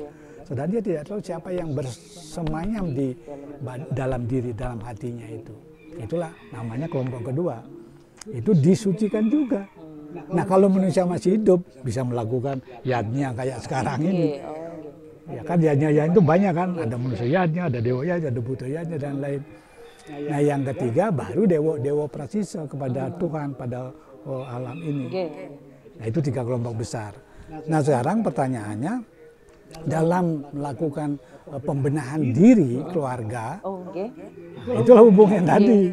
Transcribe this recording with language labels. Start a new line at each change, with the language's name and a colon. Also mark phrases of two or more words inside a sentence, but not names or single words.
Indonesian: Saudara, dia tidak tahu siapa yang bersemayam di dalam diri, dalam hatinya itu. Itulah namanya kelompok kedua. Itu disucikan juga. Nah kalau manusia masih hidup bisa melakukan yadnya kayak sekarang ini. Ya kan yadnya itu banyak kan. Ada manusia yadnya, ada dewa yadnya, ada buta yadnya dan lain. Nah yang ketiga baru dewa prasisa kepada Tuhan, pada alam ini. Nah itu 3 kelompok besar. Nah sekarang pertanyaannya, dalam melakukan pembenahan diri keluarga, nah, itulah hubungan tadi.